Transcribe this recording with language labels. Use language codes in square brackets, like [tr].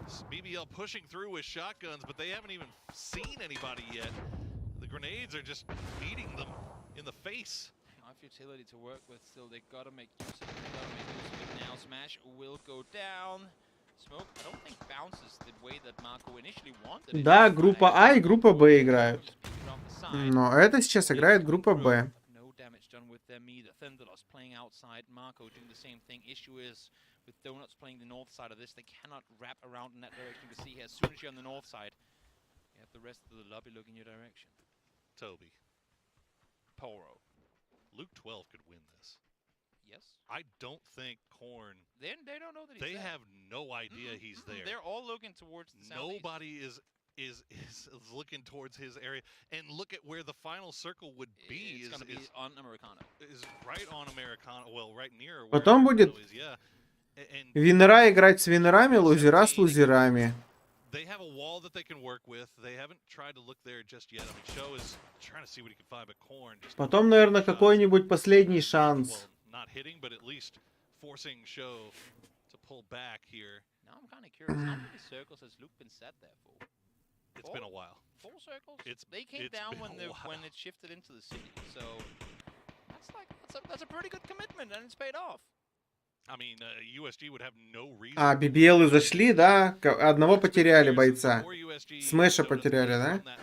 [en] BBL pushing through with shotguns, but they haven't even seen anybody yet. The grenades are just beating them in the face. Enough utility to work with. Still, they gotta make use of it. They gotta make use of it now. Smash will go down. Smoke, I don't think bounces the way that Marco initially wanted. [ru] Да, группа А и группа Б играют. Но это сейчас играет группа Б. [en] No damage done with them either. Thunderloss playing outside. Marco doing the same thing. Issue is with Donuts playing the north side of this, they cannot wrap around in that direction. You can see here, as soon as you're on the north side, you have the rest of the lobby looking your direction. Toby. Poro. Luke 12 could win this. Yes. I don't think Korn. They don't know that he's They there. have no idea he's there. They're all looking towards the southeast. Nobody is looking towards his area. And look at where the final circle would be. It's going to be on Americano. Is right on Americano. Well, right near. [ru] Потом будет винера играть с винерами, лузера с лузерами. [en] They have a wall that they can work with. They haven't tried to look there just yet. I mean, Show is trying to see what he can find, but Korn. [ru] Потом, наверное, какой-нибудь последний шанс. [en] Not hitting, but at least forcing Show to pull back here. Now I'm kind of curious, how many circles has Luke been set there for? It's been a while. 4 circles? They came down when it shifted into the city, so that's a pretty good commitment, and it's paid off. I mean, USG would have no reason. [ru] А, BBL зашли, да? Одного потеряли бойца. Смэша потеряли, да?